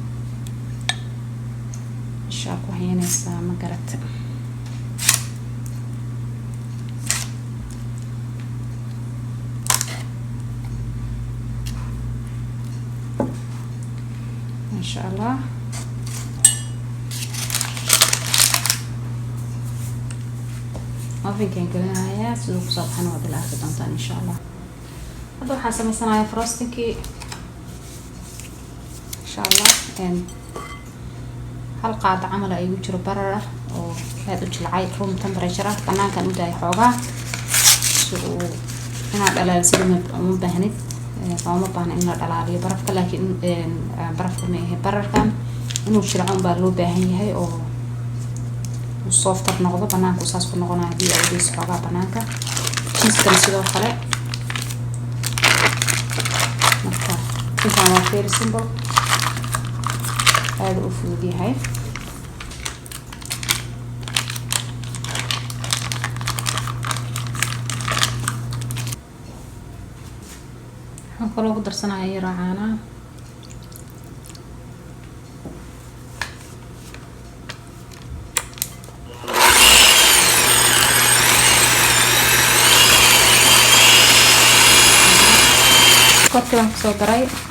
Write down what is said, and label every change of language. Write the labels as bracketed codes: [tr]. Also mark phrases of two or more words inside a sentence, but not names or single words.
[ar] إن شاء الله [so] waxaynaysaa ma garata [ar] إن شاء الله [so] ovenkan gelinayaa sidoo ku soo baxana waa bilaafi doontaan [ar] إن شاء الله [so] hadda waxaan sameysanayaa frostingkii [ar] إن شاء الله [so] hal qaad camal ay ugu jiro barar ah oo aad u jilcay [en] room temperature [so] ah banaankan u daay xoogaa soo inaad dhalaalsido ma baahnid ma baahna in la dhalaaliyo barafka laakiin barafka ma yahay bararkan inuu jilco baa loo baahan yahay oo softer noqdo banaanku saas ku noqonaya hadii ay dees xoogaa banaanka cheese-kan sidoo kale marka intaan waa [en] very simple [so] aad u fudud yahay waxaan kaloo ku darsanaya caana korkii baan kusoo daray